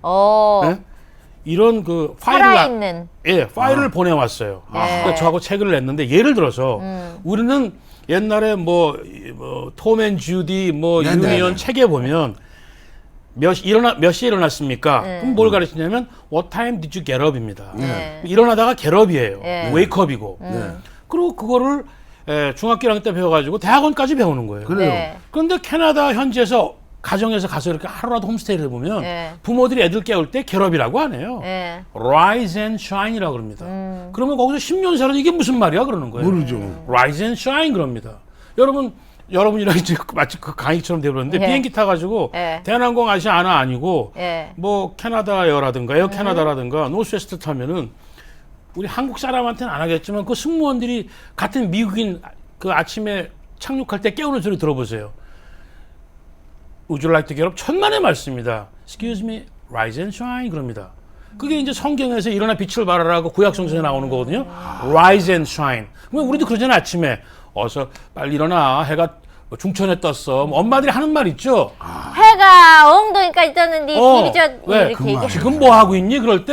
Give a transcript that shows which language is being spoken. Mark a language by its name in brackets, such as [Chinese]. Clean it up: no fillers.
[Korean] 어. 예? 이런 그 파일을 살아있는. 파일을 보내왔어요. 예. 그러니까 저하고 책을 냈는데 예를 들어서 우리는 옛날에 톰 앤 주디 네네네. 유니언 책에 보면 몇 시에 일어났습니까? 그럼 뭘 가르치냐면 [English] What time did you get up입니다. [Korean] 네. 일어나다가 get up이에요. 네. wake up이고. 네. 그리고 그거를 중학교 1학년 때 배워가지고 대학원까지 배우는 거예요. 그래요. 네. 그런데 캐나다 현지에서 가정에서 가서 이렇게 하루라도 홈스테이를 해보면 네. 부모들이 애들 깨울 때 get up이라고 안 해요. 예. [English] Rise and shine [Korean] 이라고 그럽니다. 그러면 거기서 10년 살아도 이게 무슨 말이야 그러는 거예요. 모르죠. [English] Rise and shine [Korean] 그럽니다. 여러분이랑 이제 마치 그 강의처럼 되버렸는데 예. 비행기 타가지고 예. 대한항공 아시아나 아니고 예. 뭐 캐나다에어라든가 에어 캐나다라든가 노스웨스트 타면은 우리 한국 사람한테는 안 하겠지만 그 승무원들이 같은 미국인 그 아침에 착륙할 때 깨우는 소리 들어보세요. [English] Would you like to get up? [Korean] 천만의 말씀입니다. [English] Excuse me, rise and shine 그럽니다. [Korean] 그게 이제 성경에서 일어나 빛을 발하라고 구약성서에 나오는 거거든요. [English] Rise and shine. [Korean] 그러면 우리도 그러잖아요. 아침에 어서 빨리 일어나. 해가 중천에 떴어. 뭐 엄마들이 하는 말 있죠. 해가 엉덩이까지 떴는데 입이 저 왜? 이렇게 얘기해. 지금 뭐 하고 있니? 그럴 때